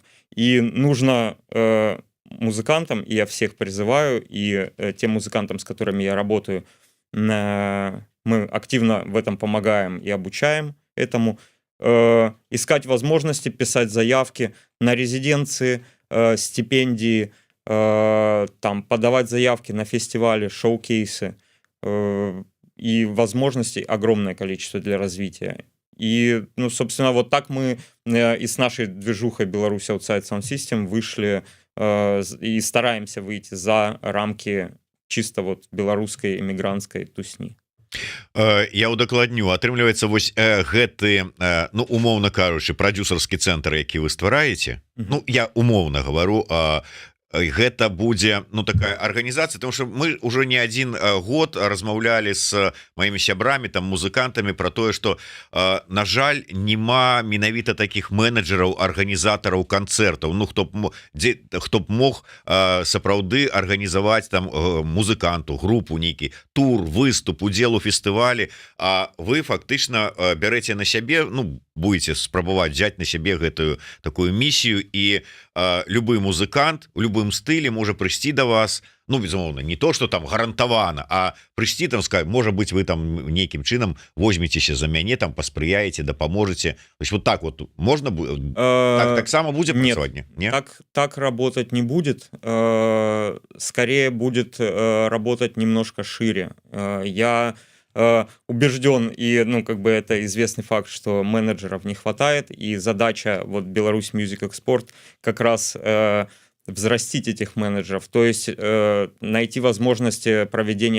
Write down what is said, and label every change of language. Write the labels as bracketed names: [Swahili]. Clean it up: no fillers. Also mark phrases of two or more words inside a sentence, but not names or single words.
[Russian] И нужно музыкантам, и я всех призываю, и тем музыкантам, с которыми я работаю, мы активно в этом помогаем и обучаем этому, искать возможности, писать заявки на резиденции, стипендии, там, подавать заявки на фестивали, шоу-кейсы, и возможностей огромное количество для развития. И, собственно, вот так мы и с нашей движухой Беларусь Outside Sound System вышли и стараемся выйти за рамки чисто вот беларускай эмігранцкай тусні. [Belarusian] Я удакладню, атрымліваецца вось гэты, умоўна кажучы, прадюсарскі цэнтр, які вы ствараеце. Я умоўна гавару, гэта будзе такая арганізацыя, [Russian] потому что мы уже не один год [Belarusian] размаўлялі с маімі сябрамі, там музыкантамі про тое, что на жаль нема менавіта таких менеджераў, арганізатараў канцэртаў, хто б мог сапраўды арганізаваць там музыканту, групу, нейкі тур, выступ, удзел у фестывалі. А вы фактычна бярэце на сябе, будете спрабаваць взять на сябе гэтую такую місію, і любы музыкант у любым стылі можа прыйсці да вас, безумоўна, не то, что там гарантавана, а прыйсці там сказать, можа быть, вы там нейкім чынам возьмецеся за мяне, там паспрыяеце, дапаможаце. [Russian] То есть вот так вот можно [Belarusian] таксама будзе працаваць? [Russian] Нет, так работать не будет. Скорее будет работать немножко шире. Я убежден, и это известный факт, что менеджеров не хватает, и задача вот Беларусь Music Export как раз взрастить этих менеджеров, то есть найти возможности проведения